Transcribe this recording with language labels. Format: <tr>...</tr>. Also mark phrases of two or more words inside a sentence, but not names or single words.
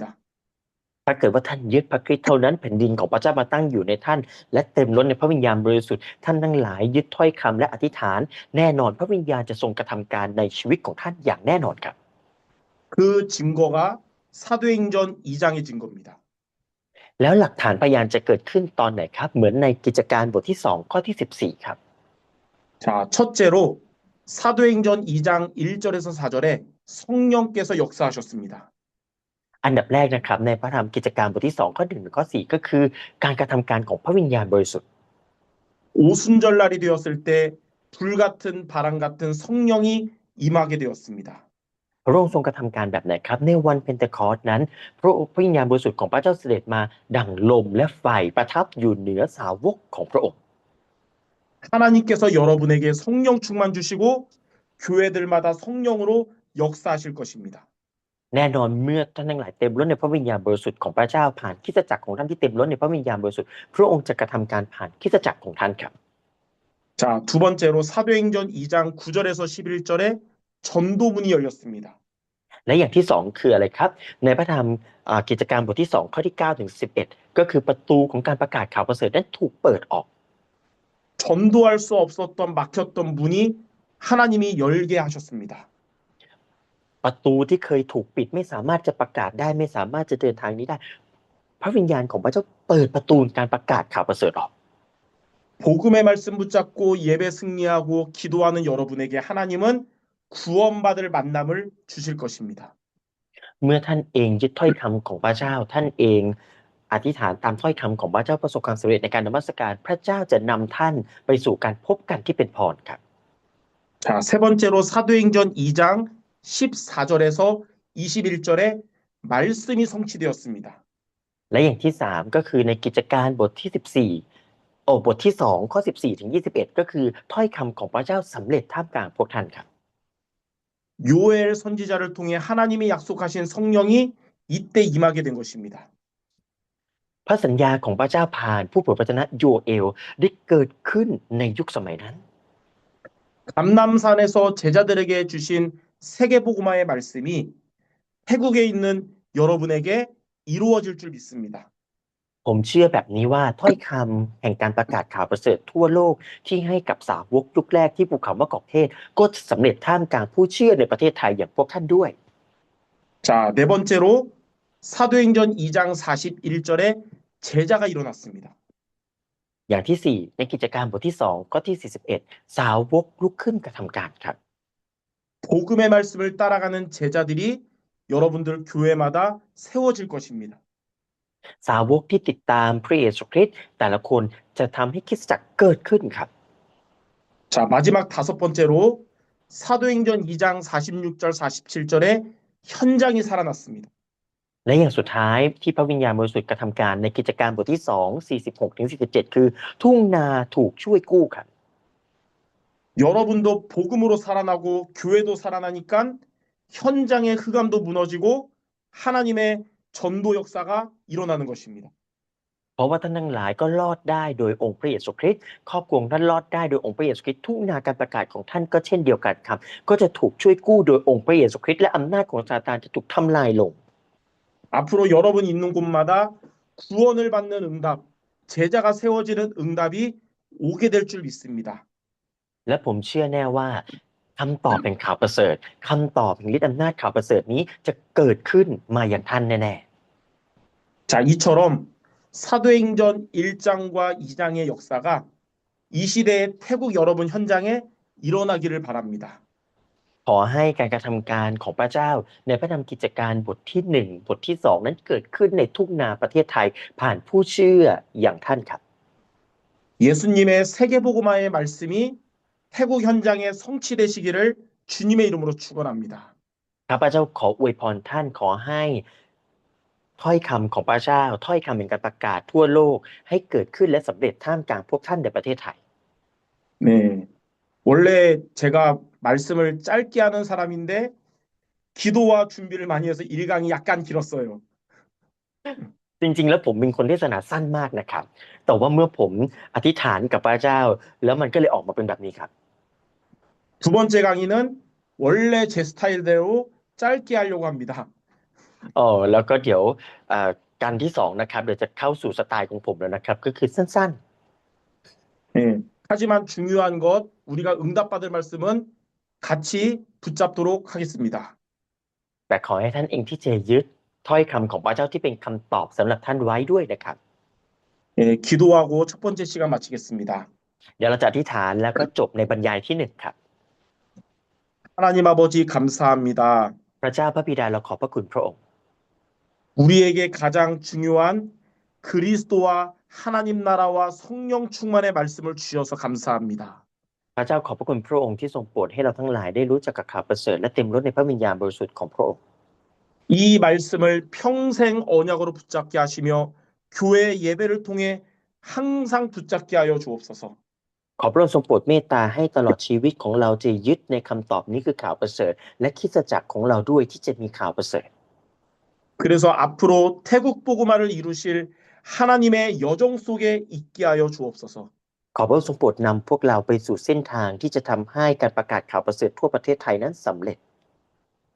<th>ถ้าเกิดว่าท่านยึดพระคริสต์เท่านั้นแผ่นดินของพระเจ้ามาตั้งอยู่ในท่านและเต็มล้นในพระวิญญาณบริสุทธิ์ท่านทั้งหลายยึดถ้อยคำและอธิษฐานแน่นอนพระวิญญาณจะทรงกระทำการในชีวิตของท่านอย่างแน่นอนครับ</th> <ko>그 증거가 사도행전 2장의 증거입니다.</ko> <th>แล้วหลักฐานพยานจะเกิดขึ้นตอนไหนครับเหมือนในกิจการบทที่2ข้อที่14ครับ</th> <ko>자, 첫째로 사도행전 2장 1절에서 4절에 성령께서 역사하셨습니다.</ko> <th>อันดับแรกนะครับในพระธรรมกิจการบทที่2ข้อ1ถึงข้อ4ก็คือการกระทำการของพระวิญญาณบริสุทธิ์</th> <ko>오순절날이 되었을 때 불같은 바람 같은 성령이 임하게 되었습니다.</ko> <th>พระองค์ทรงกระทำการแบบไหนครับในวันเพนเทคอสต์นั้นพระวิญญาณบริสุทธิ์ของพระเจ้าเสด็จมาดั่งลมและไฟประทับอยู่เหนือสาวกของพระองค์</th> <ko>하나님께서 여러분에게 성령 충만 주시고 교회들마다 성령으로 역사하실 것입니다.</ko> <th>แน่นอนเมื่อท่านทั้งหลายเต็มล้นในพระวิญญาณบริสุทธิ์ของพระเจ้าผ่านคริสตจักรของท่านที่เต็มล้นในพระวิญญาณบริสุทธิ์พระองค์จะกระทำการผ่านคริสตจักรของท่านครับ</th> <ko>자, 두 번째로 사도행전 2장 9절에서 11절에 전도문이 열렸습니다.</ko> <th>และอย่างที่สองคืออะไรครับในพระธรรมกิจการบทที่2ข้อที่9ถึง11ก็คือประตูของการประกาศข่าวประเสริฐนั้นถูกเปิดออก</th> <ko>전도할 수 없었던 막혔던 문이 하나님이 열게 하셨습니다.</ko> <th>ประตูที่เคยถูกปิดไม่สามารถจะประกาศได้ไม่สามารถจะเดินทางนี้ได้พระวิญญาณของพระเจ้าเปิดประตูการประกาศข่าวประเสริฐออก</th> <ko>복음의 말씀 붙잡고 예배 승리하고 기도하는 여러분에게 하나님은 구원받을 만남을 주실 것입니다.</ko> <th>เมื่อท่านเองยึดถ้อยคำของพระเจ้าท่านเองอธิษฐานตามถ้อยคำของพระเจ้าประสบความสำเร็จในการนมัสการพระเจ้าจะนำท่านไปสู่การพบกันที่เป็นพรครับ</th> <ko>자, 세 번째로 사도행전 2장 14절에서 21절에 말씀이 성취되었습니다.</ko> <th>และอย่างที่3ก็คือในกิจการบทที่14บทที่2ข้อ14ถึง21ก็คือถ้อยคำของพระเจ้าสำเร็จท่ามกลางพวกท่านครับ</th> <ko>요엘 선지자를 통해 하나님이 약속하신 성령이 이때 임하게 된 것입니다.</ko> <th>พระสัญญาของพระเจ้าผ่านผู้เผยพระชนะโยเอลได้เกิดขึ้นในยุคสมัยนั้น</th> <ko>감람산에서 제자들에게 주신 세계복음화의 말씀이 태국에 있는 여러분에게 이루어질 줄 믿습니다.</ko> <th>ผมเชื่อแบบนี้ว่าถ้อยคำแห่งการประกาศข่าวประเสริฐทั่วโลกที่ให้กับสาวกยุคแรกที่ภูเขามะกอกเทศก็จะสำเร็จท่ามกลางผู้เชื่อในประเทศไทยอย่างพวกท่านด้วย</th> <ko>자, 네 번째로 사도행전 2장 41절에 제자가 일어났습니다.</ko> <th>อย่างที่4ในกิจการบทที่2ข้อที่41สาวกลุกขึ้นกระทำการครับ</th> <ko>복음의 말씀을 따라가는 제자들이 여러분들 교회마다 세워질 것입니다.</ko> <th>สาวกที่ติดตามพระเยซูคริสต์แต่ละคนจะทำให้คริสตจักรเกิดขึ้นครับ</th> <ko>자, 마지막 다섯 번째로 사도행전 2장 46절 47절에 현장이 살아났습니다.</ko> <th>และอย่างสุดท้ายที่พระวิญญาณบริสุทธิ์กระทำการในกิจการบทที่2 46ถึง47คือทุ่งนาถูกช่วยกู้ครับ</th> <ko>여러분도 복음으로 살아나고 교회도 살아나니까 현장의 흑암도 무너지고 하나님의 전도 역사가 일어나는 것입니다.</ko> <th>เพราะว่าท่านทั้งหลายก็รอดได้โดยองค์พระเยซูคริสต์ครอบครัวของท่านรอดได้โดยองค์พระเยซูคริสต์ทุ่งนาการประกาศของท่านก็เช่นเดียวกันครับก็จะถูกช่วยกู้โดยองค์พระเยซูคริสต์และอำนาจของซาตานจะถูกทำลายลง</th> <ko>앞으로 여러분 있는 곳마다 구원을 받는 응답, 제자가 세워지는 응답이 오게 될 줄 믿습니다.</ko> <th>และผมเชื่อแน่ว่าคำตอบแห่งข่าวประเสริฐคำตอบแห่งฤทธิ์อำนาจข่าวประเสริฐนี้จะเกิดขึ้นมาอย่างท่านแน่</th> <ko>자, 이처럼 사도행전 1장과 2장의 역사가 이 시대의 태국 여러분 현장에 일어나기를 바랍니다.</ko> <th>ๆขอให้การกระทำการของพระเจ้าในพระธรรมกิจการบทที่1บทที่2นั้นเกิดขึ้นในทุ่งนาประเทศไทยผ่านผู้เชื่ออย่างท่านครับ</th> <ko>예수님의 세계복음화의 말씀이 태국 현장에 성취되시기를 주님의 이름으로 축원합니다.</ko> <th>ข้าพเจ้าขออวยพรท่านขอให้ถ้อยคำของพระเจ้าถ้อยคำแห่งการประกาศทั่วโลกให้เกิดขึ้นและสำเร็จท่ามกลางพวกท่านในประเทศไทย</th> <ko>네. 원래 제가 말씀을 짧게 하는 사람인데 기도와 준비를 많이 해서 일강이 약간 길었어요.</ko> <th>จริงๆแล้วผมเป็นคนเทศนาสั้นมากนะครับแต่ว่าเมื่อผมอธิษฐานกับพระเจ้าแล้วมันก็เลยออกมาเป็นแบบนี้ครับ</th> <ko>두 번째 강의는 원래 제 스타일대로 짧게 하려고 합니다.</ko> <th>แล้วก็เดี๋ยวการที่2นะครับเดี๋ยวจะเข้าสู่สไตล์ของผมแล้วนะครับก็คือสั้น</th> <ko>네. 하지만 중요한 것 우리가 응답받을 말씀은 같이 붙잡도록 하겠습니다.</ko> <th>ๆแต่ขอให้ท่านเองที่จะยึดถ้อยคำของพระเจ้าที่เป็นคำตอบสำหรับท่านไว้ด้วยนะครับ</th> <ko>네, 기도하고 첫 번째 시간 마치겠습니다.</ko> <th>เดี๋ยวเราจะอธิษฐานแล้วก็จบในบรรยายที่1ครับ</th> <ko>하나님 아버지 감사합니다.</ko> <th>พระเจ้าพระบิดาเราขอบพระคุณพระองค์</th> <ko>우리에게 가장 중요한 그리스도와 하나님 나라와 성령 충만의 말씀을 주셔서 감사합니다.</ko> <th>พระเจ้าขอบพระคุณพระองค์ที่ทรงโปรดให้เราทั้งหลายได้รู้จักกับข่าวประเสริฐและเต็มล้นในพระวิญญาณบริสุทธิ์ของพระองค์</th> <ko>이 말씀을 평생 언약으로 붙잡게 하시며 교회 예배를 통해 항상 붙잡게 하여 주옵소서.</ko> <th>ขอพระองค์ทรงโปรดเมตตาให้ตลอดชีวิตของเราจะยึดในคำตอบนี้คือข่าวประเสริฐและคริสตจักรของเราด้วยที่จะมีข่าวประเสริฐ</th> <ko>그래서 앞으로 태국 복음화를 이루실 하나님의 여정 속에 있게 하여 주옵소서.</ko> <th>ขอพระองค์ทรงโปรดนำพวกเราไปสู่เส้นทางที่จะทำให้การประกาศข่าวประเสริฐทั่วประเทศไทยนั้นสำเร็จ</th>